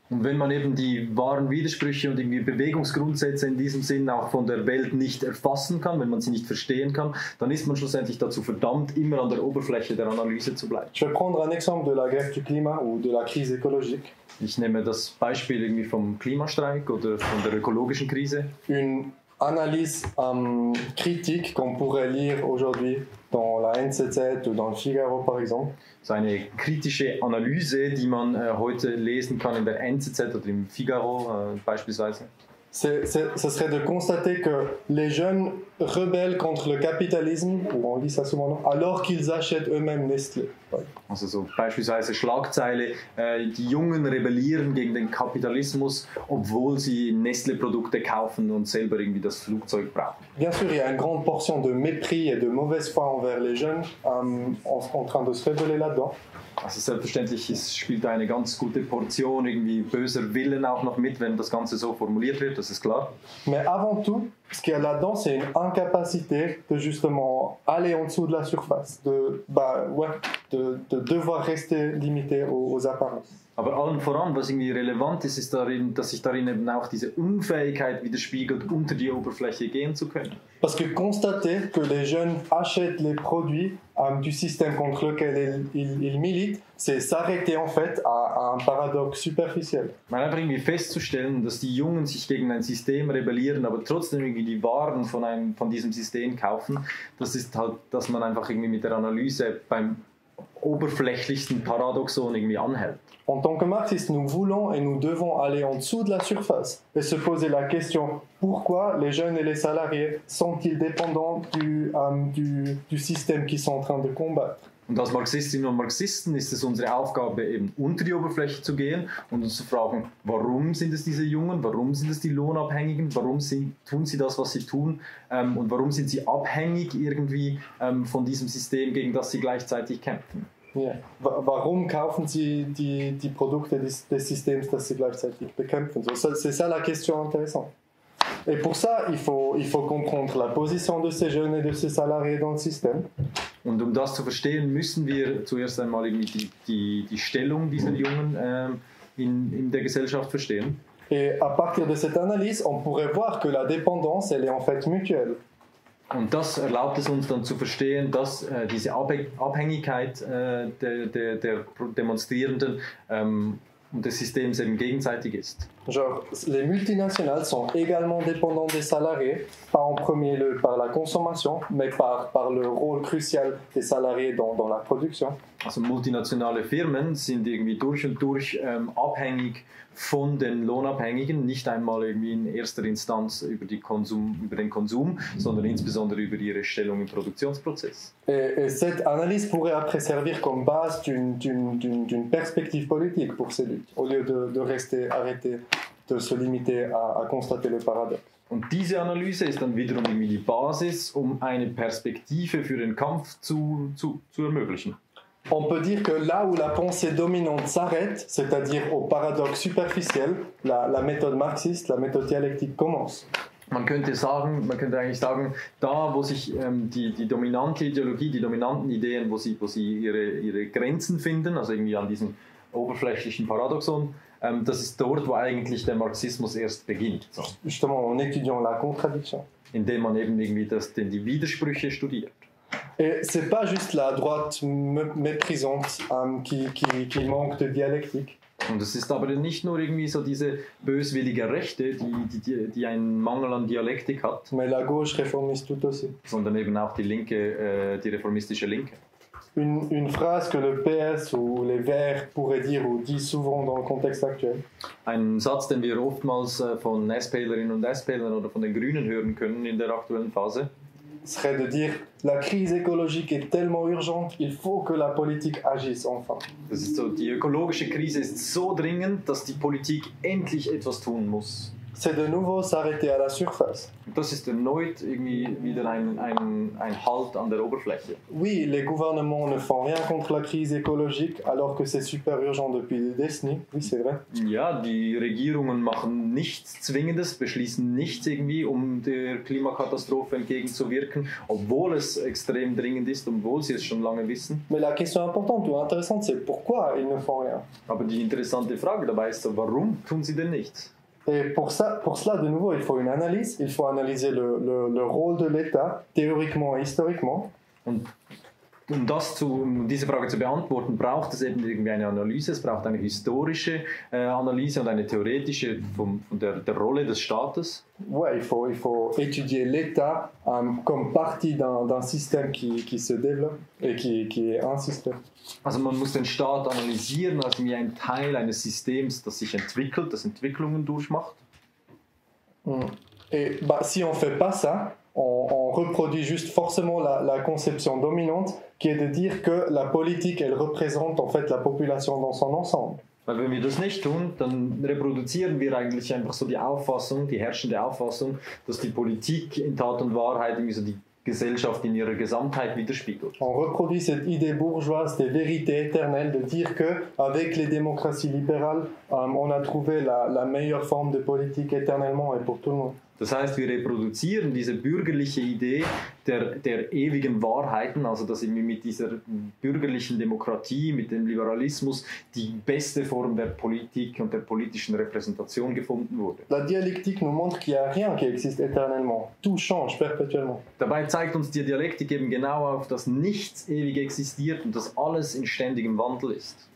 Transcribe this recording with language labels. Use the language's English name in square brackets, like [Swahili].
[German] Und wenn man eben die wahren Widersprüche und irgendwie Bewegungsgrundsätze in diesem Sinn auch von der Welt nicht erfassen kann, wenn man sie nicht verstehen kann, dann ist man schlussendlich dazu verdammt, immer an der Oberfläche der Analyse zu bleiben. [French] Je vais prendre un exemple de la grève du climat ou de la crise écologique. [German] Ich nehme das Beispiel irgendwie vom Klimastreik oder von der ökologischen Krise. [French] Une analyse critique qu'on pourrait lire aujourd'hui dans la NZZ ou dans le Figaro par exemple. [German] So eine kritische Analyse, die man heute lesen kann in der NZZ oder im Figaro beispielsweise. [French] Ce serait de constater que les jeunes rebellent contre le capitalisme, ou on dit ça souvent, non, alors qu'ils achètent eux-mêmes Nestlé. Ouais. [German] Also so beispielsweise Schlagzeile, die Jungen rebellieren gegen den Kapitalismus, obwohl sie Nestlé-Produkte kaufen und selber irgendwie das Flugzeug brauchen. [French] Bien sûr, il y a une grande portion de mépris et de mauvaise foi envers les jeunes en train de se rebeller là-dedans. [German] Also selbstverständlich spielt da eine ganz gute Portion irgendwie böser Willen auch noch mit, wenn das Ganze so formuliert wird, das ist klar. [French] Mais avant tout, ce qu'il y a là-dedans, c'est une incapacité de justement aller en dessous de la surface, de devoir rester limité aux apparences. [German] Aber allen voran, was irgendwie relevant ist, ist darin, dass sich darin eben auch diese Unfähigkeit widerspiegelt, unter die Oberfläche gehen zu können. [French] Parce que constater que les jeunes achètent les produits du système contre lequel ils militent, c'est s'arrêter en fait à un paradoxe superficiel. [German] Man einfach irgendwie festzustellen, dass die Jungen sich gegen ein System rebellieren, aber trotzdem irgendwie die Waren von diesem System kaufen, das ist halt, dass man einfach irgendwie mit der Analyse beim oberflächlichsten Paradoxon irgendwie anhält. [French] En tant que marxistes, nous voulons et nous devons aller en dessous de la surface et se poser la question pourquoi les jeunes et les salariés sont-ils dépendants du système qu'ils sont en train de combattre. [German] Und als Marxistinnen und Marxisten ist es unsere Aufgabe, eben unter die Oberfläche zu gehen und uns zu fragen, warum sind es diese Jungen, warum sind es die Lohnabhängigen, warum tun sie das, was sie tun und warum sind sie abhängig irgendwie von diesem System, gegen das sie gleichzeitig kämpfen. Yeah. Warum kaufen sie die Produkte des Systems, das sie gleichzeitig bekämpfen? [French] C'est ça la question intéressante. Et pour ça, il faut comprendre la position de ces jeunes et de ces salariés dans le système. [German] Und um das zu verstehen, müssen wir zuerst einmal irgendwie die Stellung dieser Jungen in der Gesellschaft verstehen. [French] Et à partir de cette analyse, on pourrait voir que la dépendance, elle est en fait mutuelle. [German] Und das erlaubt es uns dann zu verstehen, dass diese Abhängigkeit der Demonstrierenden und des Systems eben gegenseitig ist. [French] Genre, les multinationales sont également dépendantes des salariés, pas en premier lieu par la consommation, mais par le rôle crucial des salariés dans la production. [German] Also multinationale Firmen sind irgendwie durch und durch abhängig von den Lohnabhängigen, nicht einmal irgendwie in erster Instanz über den Konsum, sondern insbesondere über ihre Stellung im Produktionsprozess. [French] Et cette analyse pourrait après servir comme base d'une perspective politique pour ces luttes, au lieu de rester arrêté, de se limiter à constater le paradoxe. [German] Und diese Analyse ist dann wiederum irgendwie die Basis, um eine Perspektive für den Kampf zu ermöglichen. [French] On peut dire que là où la pensée dominante s'arrête, c'est-à-dire au paradoxe superficiel, la méthode marxiste, la méthode dialectique commence. [German] Man könnte eigentlich sagen, da wo sich die dominante Ideologie, die dominanten Ideen, wo sie ihre Grenzen finden, also irgendwie an diesem oberflächlichen Paradoxon, das ist dort, wo eigentlich der Marxismus erst beginnt. So. [French] Justement en étudiant la contradiction. [German] Indem man eben irgendwie die Widersprüche studiert. [French] Et c'est pas juste la droite méprisante qui manque de dialectique. [German] Und es ist aber nicht nur irgendwie so diese böswillige Rechte, die einen Mangel an Dialektik hat, [French] Mais la gauche réformiste tout aussi. [German] sondern eben auch die Linke, die reformistische Linke. [French] Une phrase que le PS ou les Verts pourraient dire ou disent souvent dans le contexte actuel. [German] Ein Satz, den wir oftmals von SPlerinnen und SPlern oder von den Grünen hören können in der aktuellen Phase, [French] Serait de dire la crise écologique est tellement urgente, il faut que la politique agisse enfin. [German] das ist so, die ökologische Krise ist so dringend, dass die Politik endlich etwas tun muss. [French] C'est de nouveau s'arrêter à la surface. [German] Und das ist erneut irgendwie wieder ein Halt an der Oberfläche. [French] Oui, les gouvernements ne font rien contre la crise écologique alors que c'est super urgent depuis des décennies. Oui, c'est vrai. [German] Ja, die Regierungen machen nichts Zwingendes, beschließen nichts irgendwie, um der Klimakatastrophe entgegenzuwirken, obwohl es extrem dringend ist, obwohl sie es schon lange wissen. [French] Mais la question importante ou intéressante, c'est pourquoi ils ne font rien. [German] Aber die interessante Frage dabei ist so, warum tun sie denn nichts? [French] Et pour cela, de nouveau, il faut une analyse. Il faut analyser le rôle de l'État, théoriquement et historiquement. [German] Und um diese Frage zu beantworten, braucht es eben irgendwie eine Analyse, es braucht eine historische Analyse und eine theoretische von der Rolle des Staates. [French] Ouais, il faut étudier l'État comme partie d'un système qui se développe et qui est un système. [German] Also man muss den Staat analysieren als wie ein Teil eines Systems, das sich entwickelt, das Entwicklungen durchmacht. [French] Et si on ne fait pas ça, on reproduit juste forcément la conception dominante qui est de dire que la politique, elle représente en fait la population dans son ensemble. [German] Weil wenn wir das nicht tun, dann reproduzieren wir eigentlich einfach so die Auffassung, die herrschende Auffassung, dass die Politik in Tat und Wahrheit irgendwie so die Gesellschaft in ihrer Gesamtheit widerspiegelt. [French] On reproduit cette idée bourgeoise des vérités éternelles de dire que avec les démocraties libérales, on a trouvé la meilleure forme de politique éternellement et pour tout le monde. [German] Das heißt, wir reproduzieren diese bürgerliche Idee der ewigen Wahrheiten, also dass irgendwie mit dieser bürgerlichen Demokratie, mit dem Liberalismus die beste Form der Politik und der politischen Repräsentation gefunden wurde. [French] La dialectique nous montre qu'il n'y a rien qui existe éternellement. Tout change perpétuellement. [German] Dabei zeigt uns die Dialektik eben genau auf, dass nichts ewig existiert und dass alles in ständigem Wandel ist.